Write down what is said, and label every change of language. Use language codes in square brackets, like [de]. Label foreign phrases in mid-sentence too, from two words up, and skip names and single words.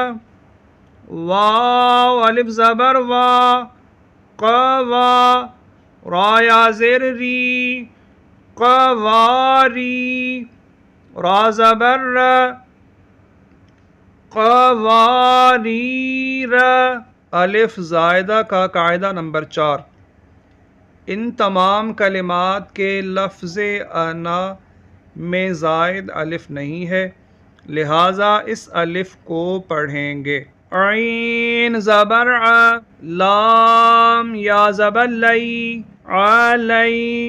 [ur] واو الف زبر وا قوا را یا زیر ری قواری را زبر را قواریر الف زائدہ کا قاعدہ نمبر 4 ان تمام کلمات کے لفظ انا میں زائد الف نہیں ہے لہٰذا اس الف کو پڑھیں گے عین زبر ع لام یا زبر لئی علی